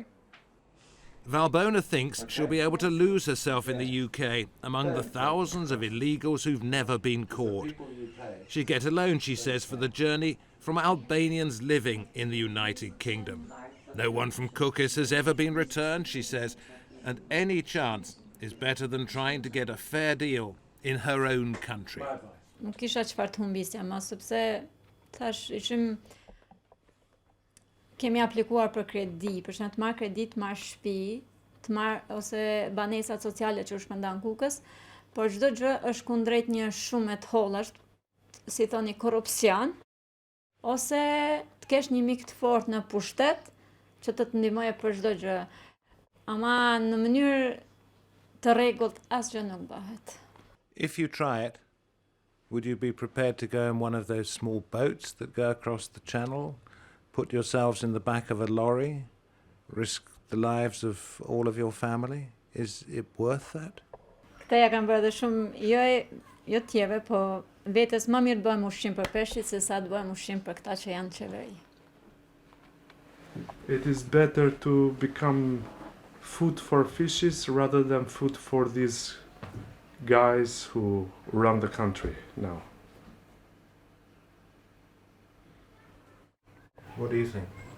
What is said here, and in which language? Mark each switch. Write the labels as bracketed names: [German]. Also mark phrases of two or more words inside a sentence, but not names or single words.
[English] Valbona thinks she'll be able to lose herself in the UK among the thousands of illegals who've never been caught. She'd get a loan, she says, for the journey from Albanians living in the United Kingdom. No one from Kukes has ever been returned, she says, and any chance is better than trying to get a fair deal in her own country. [Albanian] Nuk kisha çfarë të humbisja më, sepse thash kemi aplikuar për kredi, për shembull të marr kredi, të marr shtëpi, të marr ose banesat sociale që u shpërndan Kukes, por çdo gjë është kundrejt një shumë të hollash, si thoni korrupsion, ose të kesh një mik të fortë në pushtet që të ndihmojë për çdo gjë. Ama në mënyrë të rregullt asgjë nuk bëhet. [English] If you try it, would you be prepared to go in one of those small boats that go across the channel, put yourselves in the back of a lorry, risk the lives of all of your family? Is it worth that? [Albanian] Këta ja kanë bërë dhe shumë, jo tjeve, po vetes më mirë bëjmë ushqim për peshqit se sa të bëjmë ushqim për këta që janë qeveri. [English] It is better to become food for fishes rather than food for these guys who run the country now. What do you think?